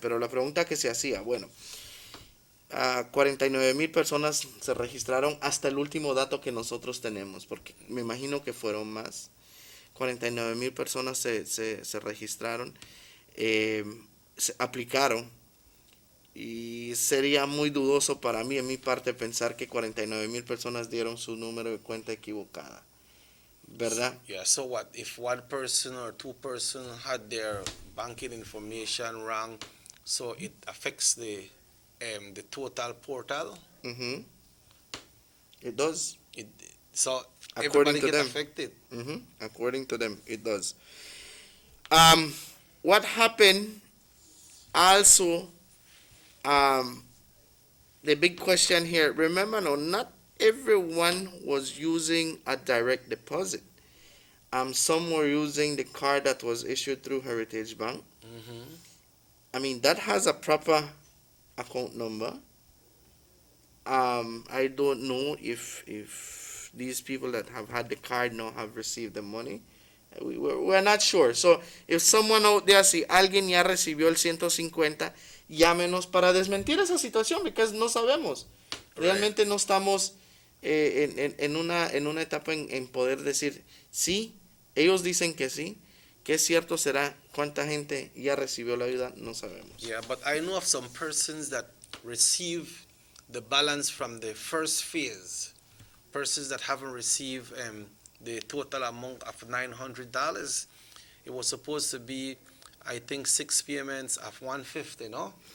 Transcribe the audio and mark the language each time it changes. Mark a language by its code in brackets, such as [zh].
[es] Pero la pregunta que se hacía, 49,000 personas se registraron hasta el último dato que nosotros tenemos, porque me imagino que fueron más. 49,000 personas se registraron, se aplicaron, y sería muy dudoso para mí, en mi parte, pensar que 49,000 personas dieron su número de cuenta equivocada, ¿verdad? [en] Yeah, so what if one person or two person had their banking information wrong, so it affects the total portal? It does. So According everybody to gets them. affected. According to them, it does. What happened also, the big question here, remember now, not everyone was using a direct deposit. Some were using the card that was issued through Heritage Bank. That has a proper account number. I don't know if these people that have had the card now have received the money. We're not sure. So, if someone out there, [es] si alguien ya recibió el 150, llámenos para desmentir esa situación, porque no sabemos. Realmente no estamos en una etapa en poder decir sí. Ellos dicen que sí. ¿Qué cierto será? ¿Cuánta gente ya recibió la ayuda? No sabemos. [en] Yeah, but I know of some persons that receive the balance from the first phase. Persons that haven't received the total amount of $900. It was supposed to be, I think, 6 payments of $150, no?